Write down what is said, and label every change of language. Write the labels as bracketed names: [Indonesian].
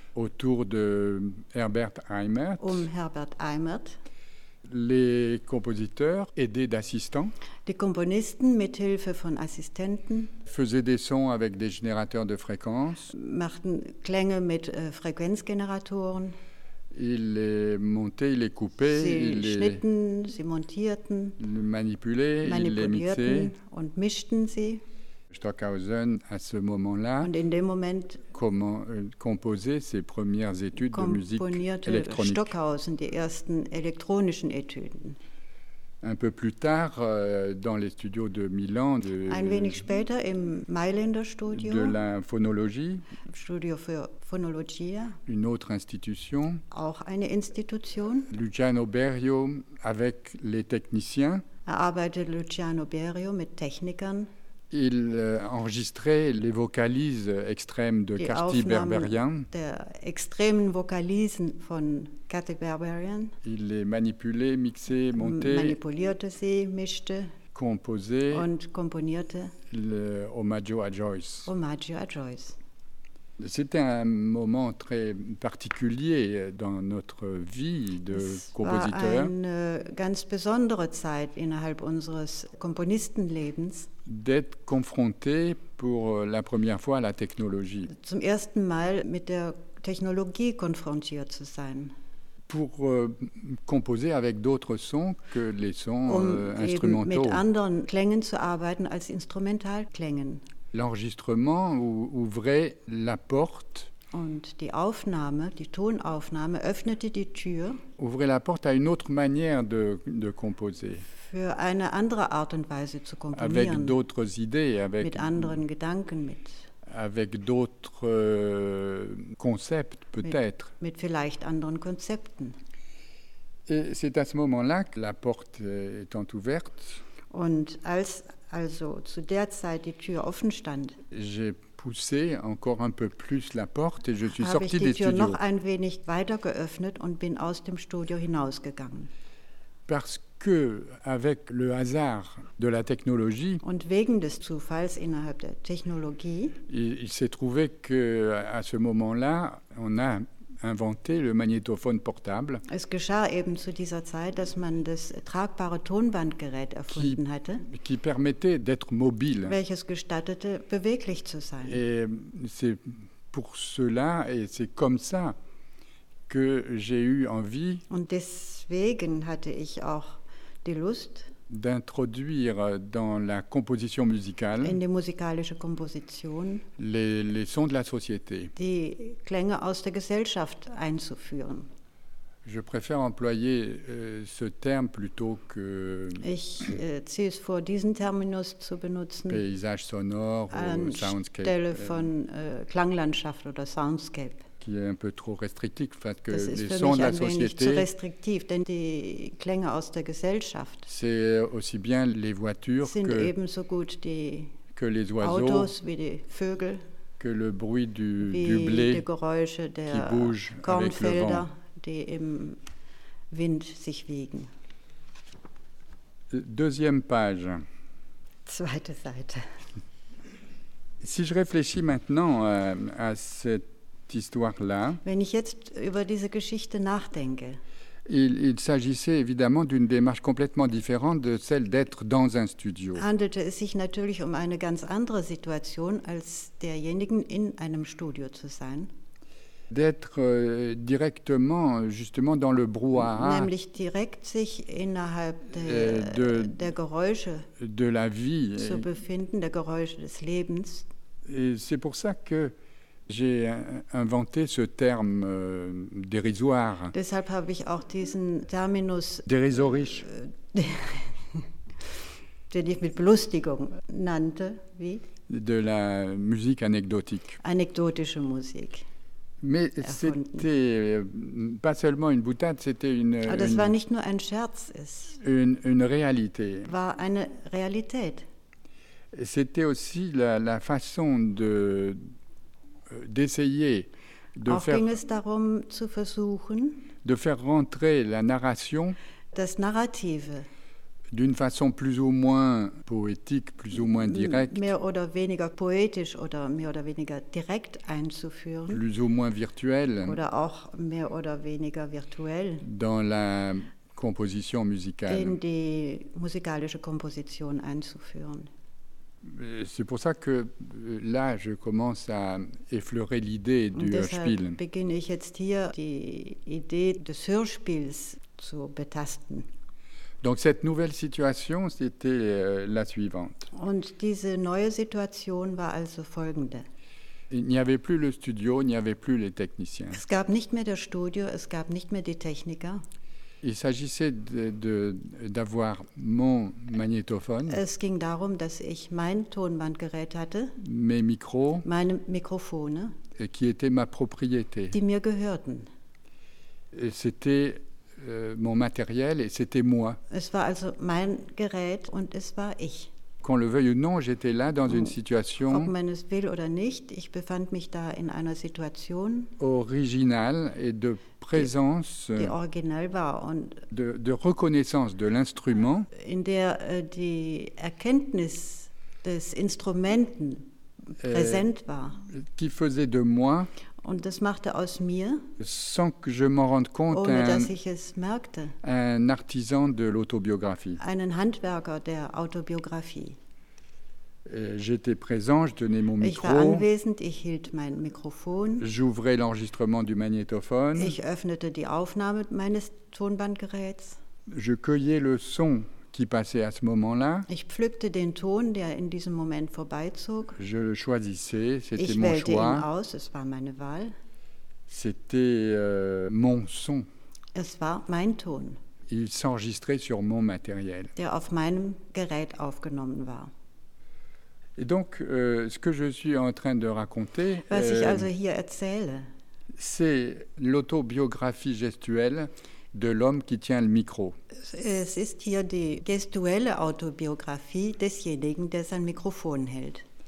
[French] Autour de Herbert Eimert. Herbert Eimert. Les compositeurs aidés d'assistants. [German] Die Komponisten mit Hilfe von Assistenten. [French] Faisaient des sons avec des générateurs de fréquences. [German] Machten Klänge mit Frequenzgeneratoren. [French] Ils les montaient, ils les coupaient, [German] ils schnitten, sie montierten. [French] Manipulaient, ils les mixaient. [German] Und mischten sie. [French] Stockhausen à ce moment-là. [German] Und in dem Moment. [French] Composait ses premières études de musique électronique. [German] Stockhausen die ersten elektronischen Etüden. [French] Un peu plus tard, dans les studios de Milan. [German] Ein wenig später im Mailänder Studio. [French] De la phonologie. [German] Studio für Phonologie. [French] Une autre institution. [German] Auch eine Institution. [French] Luciano Berio avec les techniciens. [German] Er arbeitete Luciano Berio mit Technikern. [French] Il enregistrait les vocalises extrêmes de Carti Berberian. [German] Der extremen Vocalisen von Carti Berberian. [French] Il les manipulait, mixait, montait. [German] Manipulierte sie, mischte. [French] Composait. [German] Und komponierte. [French] Le Omaggio a Joyce. [German] Omaggio a Joyce. [French] C'était un moment très particulier dans notre vie de compositeur. C'était une [German] ganz besondere Zeit innerhalb unseres Komponistenlebens. [French] D'être confronté pour la première fois à la technologie. [German] Zum ersten Mal mit der Technologie konfrontiert zu sein. [French] Pour composer avec d'autres sons que les sons instrumentaux. [German] Eben mit anderen Klängen zu arbeiten als Instrumentalklängen. [French] L'enregistrement ouvrait la porte. [German] Und die Aufnahme, die Tonaufnahme, öffnete die Tür. [French] Ouvrait la porte à une autre manière de composer. [German] Für eine andere Art und Weise zu komponieren. [French] Avec d'autres idées, avec. [German] Mit anderen Gedanken, mit. [French] Avec d'autres concepts, peut-être. [German] Mit vielleicht anderen Konzepten. [French] Et c'est à ce moment-là que la porte étant ouverte. [German] Und als also zu der Zeit die Tür offen stand. [French] J'ai poussé encore un peu plus la porte et je suis sorti des [German] studios. Habe ich die Tür noch ein wenig weiter geöffnet und bin aus dem Studio hinausgegangen. [French] Parce que avec le hasard de la technologie. [German] Und wegen des Zufalls innerhalb der Technologie. [French] Il s'est trouvé que à ce moment-là, on a inventé le magnétophone portable. [German] Es geschah eben zu dieser Zeit, dass man das tragbare Tonbandgerät erfunden hatte, [French] qui permettait d'être mobile, [German] welches gestattete, beweglich zu sein. [French] Et c'est pour cela et c'est comme ça que j'ai eu envie. [German] Und deswegen hatte ich auch die Lust, [French] d'introduire dans la composition musicale [German] in die musikalische Komposition [French] les sons de la société, [German] die Klänge aus der Gesellschaft einzuführen. [French] Je préfère employer ce terme plutôt que [German] ich ziehe es vor, diesen Terminus zu benutzen, [French] paysage sonore [German] an [French] ou soundscape, [German] Stelle von Klanglandschaft oder Soundscape. [French] Qui est un peu trop restrictif parce que [German] das [French] les sons de la société. [German] Zu restriktiv, denn die Klänge aus der Gesellschaft. [French] C'est aussi bien les voitures [German] sind [French] que [German] ebenso gut die [French] que les oiseaux, [German] Autos wie die Vögel, [French] que le bruit du blé, [German] die Geräusche der [French] qui bouge [German] Kornfelder, [French] avec le vent. [German] Die im Wind sich wiegen. [French] Deuxième page. [German] Zweite Seite. [French] Si je réfléchis maintenant à cette histoire-là. [German] Wenn ich jetzt über diese Geschichte nachdenke. [French] Il s'agissait évidemment d'une démarche complètement différente de celle d'être dans un studio. [German] Handelte es sich natürlich um eine ganz andere Situation als derjenigen in einem Studio zu sein. [French] D'être directement justement dans le brouhaha. [German] Nämlich direkt sich innerhalb der Geräusche [French] de la vie [German] zu befinden, der Geräusche des Lebens. [French] Et c'est pour ça que j'ai inventé ce terme dérisoire. [German] Deshalb habe ich auch diesen Terminus dérisorisch, den ich mit Belustigung nannte, wie [French] de la musique anecdotique. [German] Anekdotische Musik. [French] Mais [German] erfunden. [French] C'était pas seulement une boutade, c'était une. [German] Aber das war nicht nur ein Scherz, es. [French] Une réalité. [German] War eine Realität. [French] C'était aussi la façon de d'essayer de [German] auch [French] faire, [German] ging es darum zu versuchen, [French] de faire rentrer la narration, [German] das Narrative, [French] d'une façon plus ou moins poétique, plus ou moins directe, [German] mehr oder weniger poetisch oder mehr oder weniger direkt einzuführen, [French] plus ou moins virtuel, [German] oder auch mehr oder weniger virtuell, [French] dans la Komposition musicale. [German] In die musikalische Komposition einzuführen. [French] C'est pour ça que là, je commence à effleurer l'idée du Hörspiel. [German] Deshalb beginne ich jetzt hier, die Idee des Hörspiels zu betasten. [French] Donc cette nouvelle situation, c'était la suivante. [German] Und diese neue Situation war also folgende. [French] Il n'y avait plus le studio, il n'y avait plus les techniciens. [German] Es gab nicht mehr das Studio, es gab nicht mehr die Techniker. [French] Il s'agissait d'avoir mon magnétophone. [German] Es ging darum, dass ich mein Tonbandgerät hatte. [French] Mes micros. [German] Meine Mikrofone. [French] Et qui étaient ma propriété. [German] Die mir gehörten. [French] Et c'était mon matériel et c'était moi. [German] Es war also mein Gerät und es war ich. [French] Qu'on le veuille ou non, j'étais là dans une situation. [German] Ob man es will oder nicht, ich befand mich da in einer Situation. [French] Originale et de présence. [German] Die original war und. [French] De reconnaissance de l'instrument. [German] In der die Erkenntnis des Instrumenten präsent war. [French] Qui faisait de moi. [German] Und das machte aus mir. [French] Sans que je m'en rende compte. [German] Ohne dass ich es merkte. [French] Un artisan de l'autobiographie. [German] Einen Handwerker der Autobiographie. [French] J'étais présent, je tenais mon micro. [German] Ich war anwesend, ich hielt mein Mikrofon. [French] J'ouvrais l'enregistrement du magnétophone. [German] Ich öffnete die Aufnahme meines Tonbandgeräts. [French] Je cueillais le son qui passait à ce moment-là. [German] Ich pflückte den Ton, der in diesem Moment vorbeizog. [French] Je le choisissais, c'était [German] ich [French] mon [German] wählte [French] choix. [German] Ihn aus, es war meine Wahl. [French] C'était mon son. [German] Es war mein Ton. [French] Il s'enregistrait sur mon matériel. [German] Der auf meinem Gerät aufgenommen war. [French] Et donc, ce que je suis en train de raconter, [German] was ich also hier erzähle, [French] c'est l'autobiographie gestuelle de l'homme qui tient le micro. [German] Es ist hier die gestuelle Autobiographie desjenigen, der sein Mikrofon hält.